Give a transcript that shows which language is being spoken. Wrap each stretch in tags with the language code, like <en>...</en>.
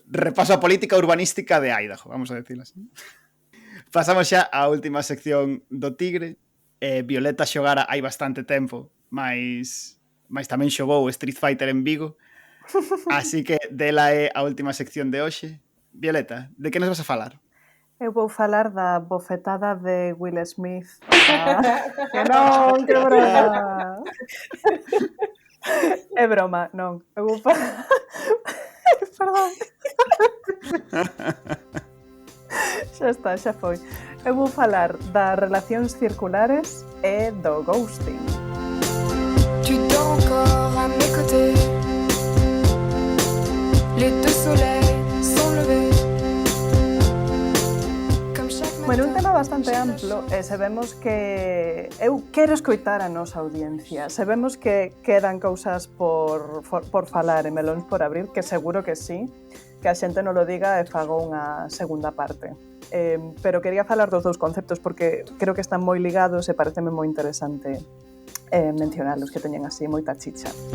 <gl>Repaso a política urbanística de Idaho,</gl> <es>vamos a decirlo así.</es> <gl>Pasamos xa á última sección do Tigre. Violeta xogara hai bastante tempo, mas tamén xogou Street Fighter en Vigo. Así que dela é a última sección de hoxe. Violeta, de que nos vas a falar? Eu vou falar da bofetada de Will Smith. Que non, que broma. É broma, non. Eu vou falar... Perdón. Xa está, xa foi. Eu vou falar das relacións circulares e do ghosting.</gl> <fr>Tu dors encore à mes côtés. Les deux soleils sont levés.</fr> <gl>Bueno, un tema bastante amplo e sabemos que... Eu quero escoitar a nosa audiencia. Sabemos que quedan cousas por falar e melóns por abrir, que seguro que sí, que a xente non lo diga e fago unha segunda parte. Pero quería falar dos dous conceptos porque creo que están moi ligados e pareceme moi interesante mencionarlos, que teñen así moita chicha.</gl>